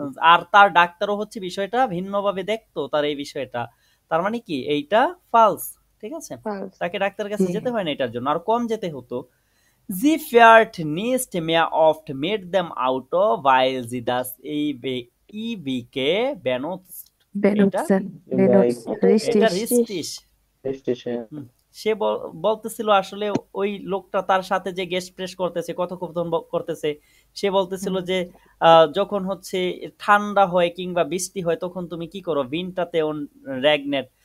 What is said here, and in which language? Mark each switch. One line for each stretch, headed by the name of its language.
Bangla: আর তার ডাক্তারও হচ্ছে বিষয়টা ভিন্নভাবে দেখতো, তার এই বিষয়টা। তার মানে কি এইটা ফালস, ঠিক আছে? তাকে ডাক্তারের কাছে যেতে হয় না এটার জন্য, আর কম যেতে হতো।
German: Sie fährt nicht mehr oft mit dem Auto, weil sie das ewig benutzt. Benutzen.
Bangla: এটা
German: Richtig. richtig।
Bangla: সে বলতেছিল আসলে ওই লোকটা তার সাথে যে গেস্ট প্রেস করতেছে, কথোপকথন করতেছে, সে বলতেছিল যে যখন হচ্ছে ঠান্ডা হয় কিংবা বৃষ্টি হয় তখন তুমি কি করো,
German: উইন্টারতে রেগনেট।